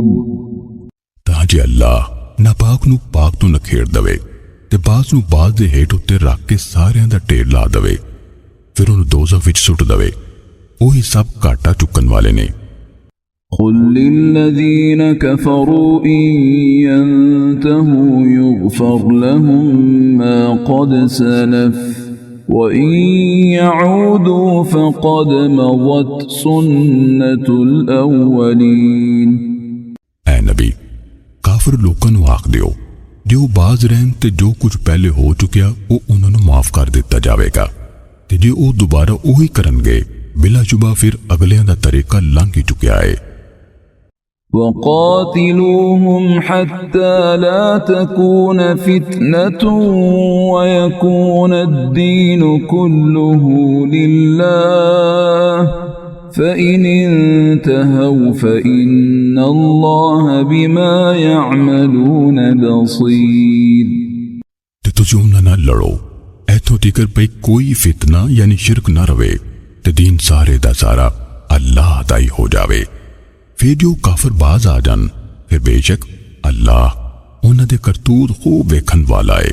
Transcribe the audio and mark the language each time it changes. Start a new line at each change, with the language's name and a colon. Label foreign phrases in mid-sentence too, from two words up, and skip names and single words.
Punjabi: تاجے اللہ ناپاک نوں پاک توں نکھیڑ دیوے تے باز نوں باز دے ہیٹھ اتے رکھ کے ساریاں دا ڈھیر لا دیوے، فیر انہیں دوزخ وچ سٹ دیوے. اوہی سب گھاٹا چکن والے نے.
Arabic: قل للذين كفروا إن ينتهوا يغفر لهم ما قد سلف وإن يعودوا فقد مضت سنة الأولين.
Punjabi: اے نبی کافر لوگوں نوں آکھ دیو جو باز رہن تے جو کجھ پہلے ہو چکیا وہ انہوں نے معاف کر دتا جائے گا، تے جے وہ دوبارہ وہی کرنگے بلاشبہ فیر اگلیاں دا طریقہ لنگھ ہی چکیا ہے.
Arabic: وقاتلوهم حتى لا تكون فتنة ويكون الدين كله لله فإن انتهوا فإن الله بما يعملون بصير.
Punjabi: تے تسی انہاں نال لڑو ایتھوں تک پئی کوئی فتنہ یعنی شرک نہ رہوے تے دین سارے دا سارا اللہ دا ہی ہو جاوے. فیر جو کافر باز آ جان فیر بے شک اللہ انہاں دے کرتوت خوب ویکھن والا ہے.